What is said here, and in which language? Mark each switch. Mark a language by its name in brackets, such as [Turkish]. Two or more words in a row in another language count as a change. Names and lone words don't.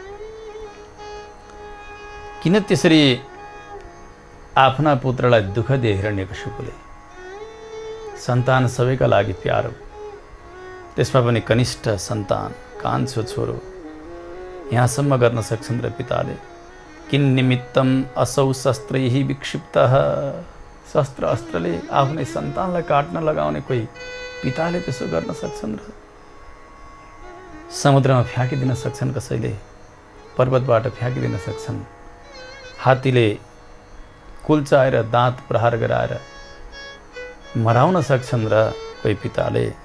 [Nepali] किन त्यसरी आफ्ना पुत्रलाई दुःख दिए हिरण्यकशिपुले? सन्तान सबैका लागि प्यारो, त्यसमा पनि कनिष्ठ सन्तान, कान्छो छोरो। यहाँसम्म गर्न सक्छन् र पिताले। [Sanskrit] किन निमित्तम असौ शस्त्रैः विक्षिप्तः। [Nepali] शस्त्र अस्त्रले आफ्नै सन्तानलाई काट्न लगाउने कोही पिताले त्यसो गर्न सक्छन् र? समुद्रमा फ्याँकिदिन सक्छन् कसैले, पर्वतबाट फ्याँकिदिन सक्छन्। हात्तीले कुल्चाएर दाँत प्रहार गराएर मराउन सक्छन् र कोही पिताले?